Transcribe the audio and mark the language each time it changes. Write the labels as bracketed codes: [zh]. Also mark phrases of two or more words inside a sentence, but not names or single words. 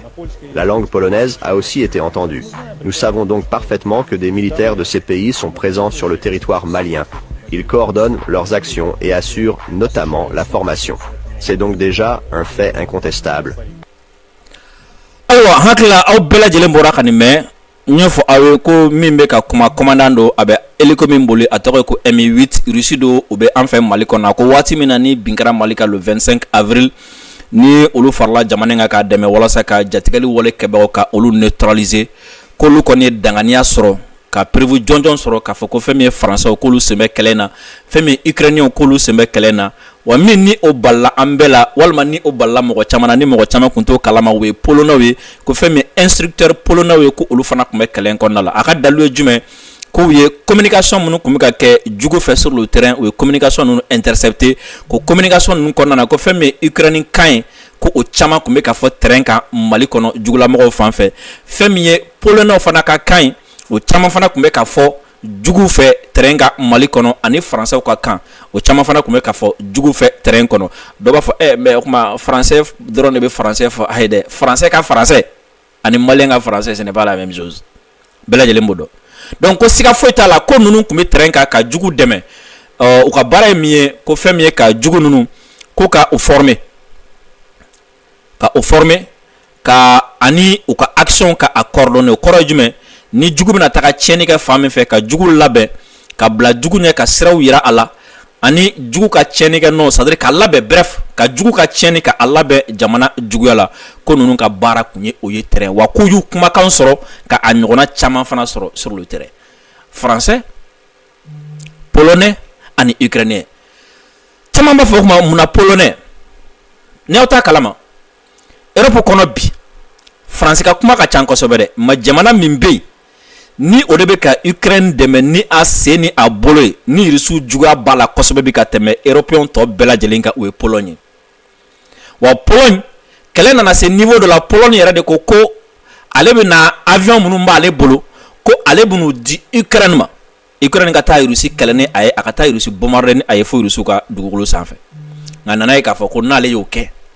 [fr] La langue polonaise a aussi été entendue. Nous savons donc parfaitement que des militaires de ces pays sont présents sur le territoire malien. Ils coordonnent leurs actions et assurent notamment la formation. C'est donc déjà un fait incontestable. Alors, [bm] hakila aw bɛɛ lajɛlen bɔra ka nin mɛn n y'a fɔ aw ye ko min bɛ ka kuma commandant do a bɛ hélico min boli a tɔgɔ ye ko Mi-8 Russie do u bɛ an fɛ Mali kɔnɔ ko waati min na ni bin kɛra Mali kan [fr] le 25 avril [bm] ni olu farala jamana in kan k'a dɛmɛ walasa ka jatigɛli wale kɛbagaw ka olu neutraliser k'olu kɔni ye danganiya sɔrɔ ka prévu jɔnjɔn sɔrɔ k'a fɔ ko fɛn min ye français k'olu sen bɛ kɛlɛ in na fɛn min ye ukrainien k'olu sen bɛ kɛlɛ in na wa min ni o balila an bɛɛ la walima ni o balila mɔgɔ caman na ni mɔgɔ caman kun t'o kalama o ye polonais ye ko fɛn min [fr] instructeur polonais [bm] ye ko olu fana kun bɛ kɛlɛ in kɔnɔna la a ka dalilu ye jumɛn k'u ye communication minnu kun bɛ ka kɛ jugu fɛ [fr] sur le terrain [bm] o ye communication ninnu intercepté ko communication ninnu kɔnɔna na ko fɛn min ye Ukraine kan ye ko o caman kun bɛ ka fɔ terrain kan Mali kɔnɔ jugulamɔgɔw fan fɛ fɛn min ye polonais fana ka kan ye o caman fana kun bɛ ka fɔ jugu fɛ terrain kan Mali kɔnɔ ani français ka kan o caman fana kun bɛ ka fɔ jugu fɛ terrain kɔnɔ dɔw b'a fɔ mais o kuma français dɔrɔn de bɛ français fɔ ayi dɛ français ka français ani malien ka français [fr] ce n'est pas la même chose [bm] bɛɛ lajɛlen b'o dɔn donc ko siga foyi t'a la ko ninnu kun bɛ terrain kan ka jugu dɛmɛ u ka baara ye min ye ko fɛn min ye ka jugu ninnu ko ka u former ka ani u ka action ka a coordonner o kɔrɔ ye jumɛn ni jugu bɛna taga tiɲɛni kɛ fan min fɛ ka jugu labɛn ka bila jugu ɲɛ ka siraw yira a la ani jugu ka tiɲɛni kɛ [fr] non c'est-à-dire [bm] ka labɛn bref ka jugu ka tiɲɛni ka a labɛn jamana juguya la ko ninnu ka baara kun ye o ye terrain wa k'u y'u kumakan sɔrɔ ka a ɲɔgɔnna caman fana sɔrɔ [fr] sur le terrain français polonais [bm] ani ukrainien caman b'a fɔ kuma mun na polonais ni aw t'a kalama Europe kɔnɔ bi France ka kuma ka ca kosɛbɛ dɛ ma jamana min bɛ yen ni o de bɛ ka Ukraine dɛmɛ ni a sen ni a bolo ye ni Rusiw juguya b'a la kosɛbɛ bi ka tɛmɛ Européen tɔ bɛɛ lajɛlen kan o ye Pologne ye wa Pologne kɛlɛ nana se niveau dɔ la Pologne yɛrɛ de ko ale bɛ na avion minnu b'ale bolo ko ale b'u di Ukraine ma Ukraine ka taa Rusi kɛlɛ ni a ye a ka taa Rusi bombarder ni a ye fo Rusiw ka dugukolo sanfɛ nka nana ye k'a fɔ ko n'ale y'o kɛ